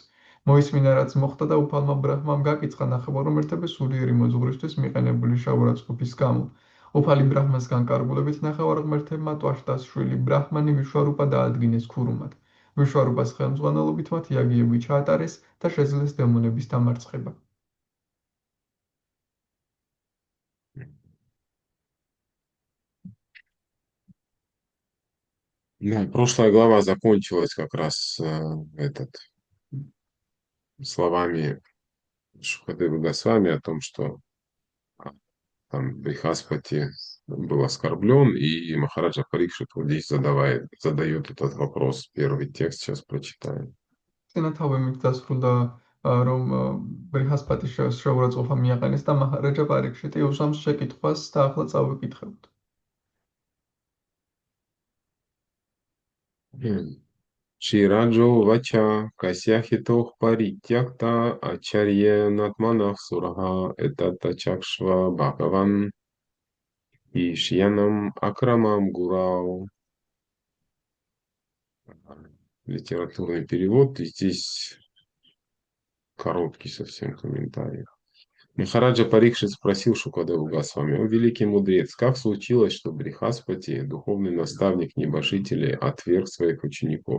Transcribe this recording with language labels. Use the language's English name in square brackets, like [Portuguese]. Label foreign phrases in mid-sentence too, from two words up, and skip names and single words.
[Georgian] მოისმინა რაც მოხდა და უფალმა ბრაჰმამ გაკიცხა ნახევარღმერთების სულიერი მოძღვრისთვის მიყენებული შავურაცხყოფის გამო. უფალი ბრაჰმასგან კარგულებით ნახევარღმერთებმა ტვაშტას შვილი ბრაჰმანი ვიშვარუპა დაადგინეს ქურუმად. ვიშვარუპას ხელმძღვანელობით მათ იაგიები ჩაატარეს და შეძლეს დემონების დამარცხება. [Russian] Да, прошлая глава закончилась как раз словами Шукадевы Госвами о том, что там Брихаспати был оскорблен, и Махараджа Парикшит вот здесь задает этот вопрос. Первый текст сейчас прочитаем. [Georgian] წინათავებით დასრულდა, რომ ბრიჰასპატის შეურაცხყოფა მიაყენეს და მაჰარაჯა პარიქშიტი უსვამს შეკითხვას და ახლა წავიკითხებთ. [Sanskrit] श्रीराजोवाच कस्य हेतोः परित्यक्ता आचार्येणात्मनः सुराः एतदाचक्ष्व भगवञ्छिष्याणामक्रमं गुरौ. [Russian] Литературный перевод, и здесь короткий совсем комментарий. Махараджа Парикшит спросил Шукадеву Госвами: «О великий мудрец, как случилось, что Брихаспати, духовный наставник небожителей, отверг своих учеников?